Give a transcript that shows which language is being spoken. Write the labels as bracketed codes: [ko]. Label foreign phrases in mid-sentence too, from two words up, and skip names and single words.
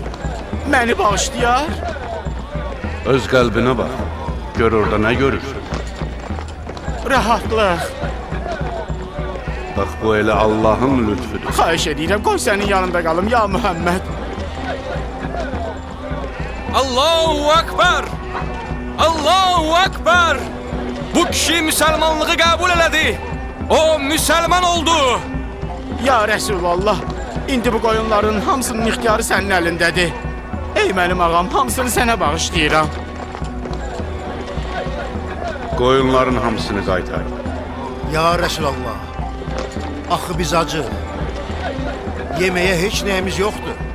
[az] Məni bağışlayar? Öz qəlbinə bax. Gör orada nə görürsən. Rahatlıq. Bax bu elə Allahın lütfüdür. Xahiş edirəm, qoy sənin yanında qalım ya Muhammed. [ar] Allahu Ekber! Allahu Ekber! [az] Bu kişi Müslümanlığı kabul elədi. O Müslüman oldu. [ar] Ya Resulallah, [az] indi bu qoyunların hamısının ixtiyarı sənin əlindədir. Ey mənim ağam, hamısını sənə bağışlayıram. Qoyunların hamısını qaytar. [ar] Ya Resulallah, [az] axı biz acı. Yeməyə heç nəyimiz yoxdur.